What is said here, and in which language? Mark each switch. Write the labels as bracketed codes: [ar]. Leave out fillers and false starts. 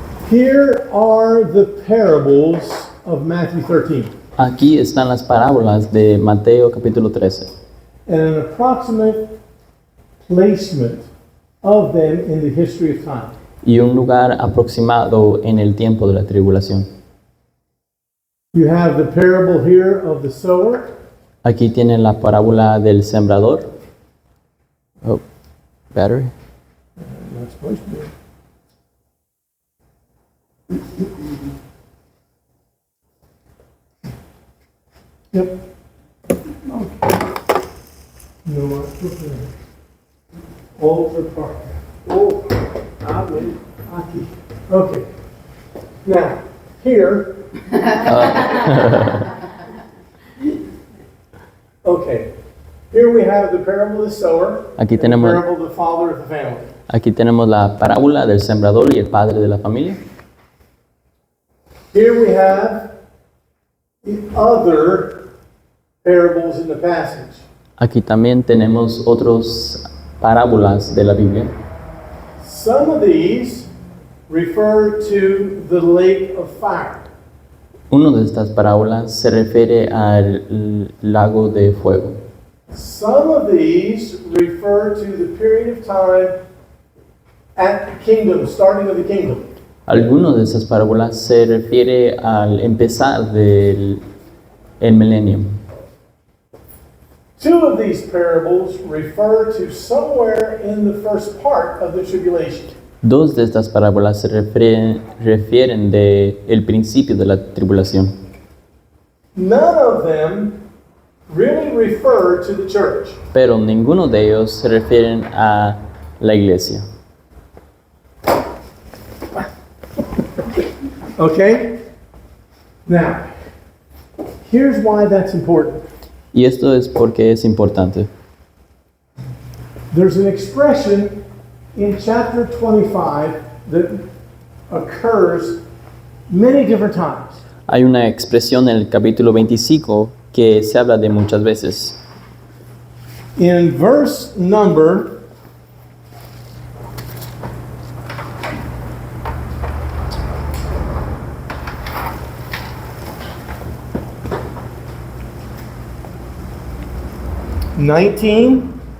[en] Here are the parables of Matthew 13. [es] Aquí están las parábolas de Mateo capítulo 13 [en] And an approximate placement of them in the history of time. [es] y un lugar aproximado en el tiempo de la tribulación. [en] You have the parable here of the sower. [es] Aquí tienen la parábola del sembrador. [en] Oh, battery. Not supposed to be. Yep. Okay. No more. Altar part. Oh, [es] aquí. [en] Okay. Now, here. Okay. Here we have the parable of the sower. [es] Aquí [en] and the [es] tenemos, [en] parable of the father of the family. [es] aquí tenemos la parábola del sembrador y el padre de la familia. [en] Here we have the other parables in the passage. [es] Aquí también tenemos otras parábolas de la Biblia. [en] Some of these refer to the lake of fire. [es] Una de estas parábolas se refiere al lago de fuego. [en] Some of these refer to the period of time at the kingdom, starting of the kingdom. [es] Algunas de esas parábolas se refiere al empezar del el milenio. [en] Two of these parables refer to somewhere in the first part of the tribulation. [es] Dos de estas parábolas se refieren de el principio de la tribulación. [en] None of them really refer to the church. [es] Pero ninguno de ellos se refieren a la iglesia. [en] Okay? Now, here's why that's important. [es] Y esto es porque es importante. [en] There's an expression in chapter 25 that occurs many different times. [es] Hay una expresión en el capítulo 25 que se habla de muchas veces. [en] In verse number 19.